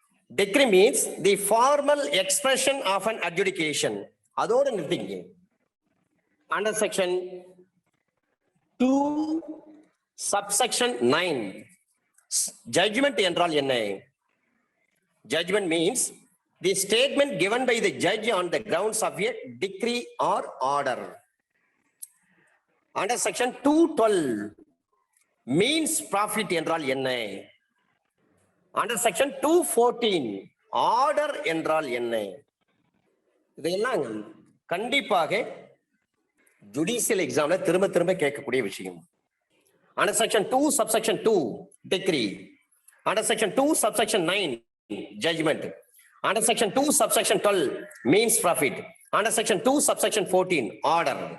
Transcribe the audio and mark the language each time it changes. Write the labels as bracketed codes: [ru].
[en] Decree means the formal expression of an adjudication. [ta] அதோடு நிறுத்திங்க. [en] under section 2 subsection 9 judgment [ta] என்றால் என்ன? [en] Judgment means the statement given by the judge on the grounds of a decree or order. Under section 212 means profit [ta] என்றால் என்ன? [en] Under section 214 order [ta] என்றால் என்ன? இதெல்லாம் கண்டிப்பாக judicial எக்ஸாம்ல திரும்ப திரும்ப கேட்கக்கூடிய விஷயம். [en] Under section 2 subsection 2 decree. Under section 2 subsection 9 judgment. Under section 2 subsection 12 means profit. Under section 2 subsection 14 order.